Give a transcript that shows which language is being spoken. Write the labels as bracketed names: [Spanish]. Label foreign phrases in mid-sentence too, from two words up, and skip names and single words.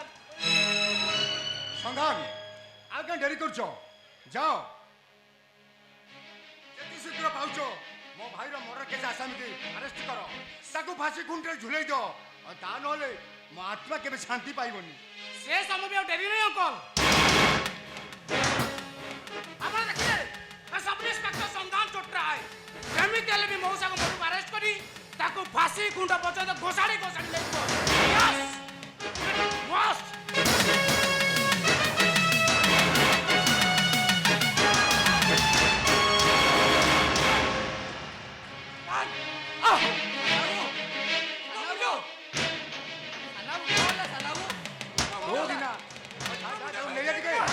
[Odia] ସନ୍ଧାନ ଆଉ କାହିଁ ଡେରି କରୁଛ? ଯାଅ ଯେତେ ଶୀଘ୍ର ପାଉଛ ମୋ ଭାଇର ମର୍ଡର କେସ୍ ଆସାମୀକି ଆରେଷ୍ଟ କର। ତାକୁ ଫାଶୀ ଖୁଣ୍ଟରେ ଝୁଲେଇ ଦିଅ। ଆଉ ତା ନହେଲେ ମୋ ଆତ୍ମା କେବେ ଶାନ୍ତି ପାଇବନି। ସେ ସମୟ ବି ଆଉ ଡେରି ନାହିଁ ଅଙ୍କଲ। ଆପଣ ଦେଖିଲେ [Hindi] सब इंस्पेक्टर संधान चोट रहा है। [Odia] ତାକୁ ଫାସି କୁଣ୍ଡ ପର୍ଯ୍ୟନ୍ତ ଘୋଷାଡ଼ି ଘୋଷାଡ଼ି ନେଇଯିବ। [English] yes must. [Odia] ଓ ଦିନା ନେଇଯା ଟିକେ